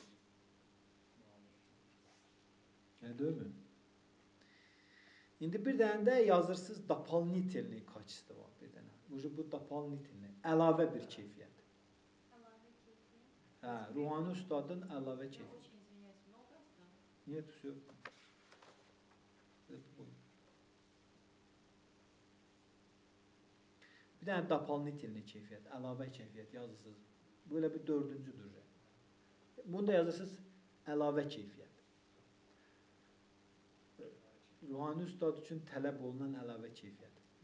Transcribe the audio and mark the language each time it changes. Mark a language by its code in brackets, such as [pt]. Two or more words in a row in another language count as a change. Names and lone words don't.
[az] Deyilmi? İndi bir dənə də yazırsınız [ru] дополнительный качество [az] var bir dənə. Bu doполнительный, əlavə bir keyfiyyət. Əlavə keyfiyyət. Hə, ruhani ustadın əlavə [ru] Я [az] keyfiyyəti. [ru] очень извиняюсь, много осталось? Нет, все. [az] Bir dənə doполнительный keyfiyyət, əlavə keyfiyyət yazırsınız. [tr] Böyle bir dördüncüdür. [az] Bunu da yazırsınız əlavə keyfiyyət. Ruhani ustad üçün tələb olunan əlavə keyfiyyət.